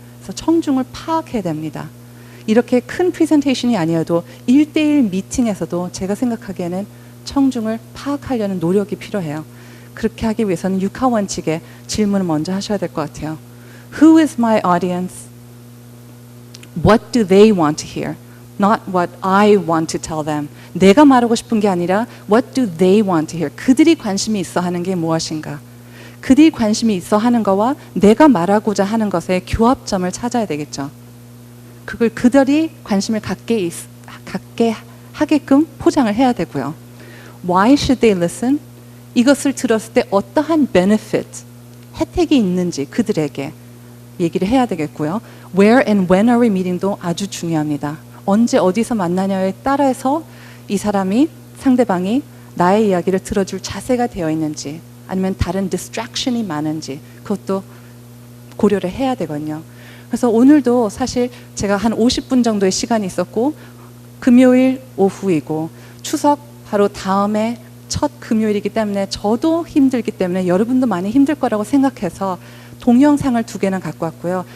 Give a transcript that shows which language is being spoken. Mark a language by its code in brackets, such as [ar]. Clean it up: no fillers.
[ko] 그래서 청중을 파악해야 됩니다. 이렇게 큰 프레젠테이션이 아니어도 1대1 미팅에서도 제가 생각하기에는 청중을 파악하려는 노력이 필요해요. 그렇게 하기 위해서는 육하 원칙에 질문을 먼저 하셔야 될 것 같아요. [en] Who is my audience? What do they want to hear? Not what I want to tell them. [ko] 내가 말하고 싶은 게 아니라 [en] What do they want to hear? [ko] 그들이 관심이 있어 하는 게 무엇인가? 그들이 관심이 있어 하는 거와 내가 말하고자 하는 것의 교합점을 찾아야 되겠죠. 그걸 그들이 관심을 갖게 하게끔 포장을 해야 되고요. [en] Why should they listen? [ko] 이것을 들었을 때 어떠한 benefit, 혜택이 있는지 그들에게 얘기를 해야 되겠고요. [en] Where and when are we meeting도 [ko] 아주 중요합니다. 언제 어디서 만나냐에 따라서 이 사람이, 상대방이 나의 이야기를 들어줄 자세가 되어 있는지 아니면 다른 distraction이 많은지 그것도 고려를 해야 되거든요. 그래서 오늘도 사실 제가 한 50분 정도의 시간이 있었고 금요일 오후이고 추석 바로 다음에 첫 금요일이기 때문에 저도 힘들기 때문에 여러분도 많이 힘들 거라고 생각해서 동영상을 2개나 갖고 왔고요.